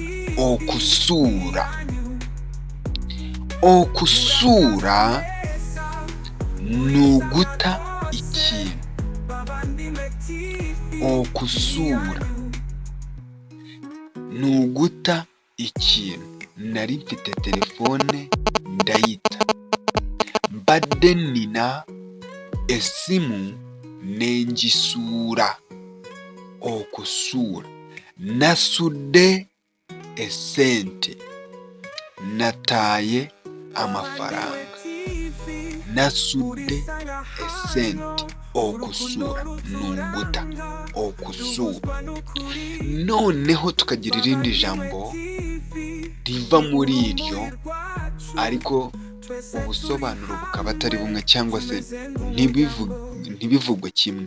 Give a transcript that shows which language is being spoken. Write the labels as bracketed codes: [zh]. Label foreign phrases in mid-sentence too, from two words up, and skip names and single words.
[lg] Okusura. Okusura [rw] nuguta ikintu. Okusura nuguta ikintu. Nari mfite telefone ndayita, [lg] mbadde nina esimu nengisura. Okusura. Nasudde esente, [rw] nataye amafaranga. [lg] Nasudde esente. Okusura nuguta. Okusura. [rw] Noneho tukagira irindi jambo riva muri iryo, ariko ubusobanuro bukaba atari bumwe cyangwa se ntibivugwe kimwe.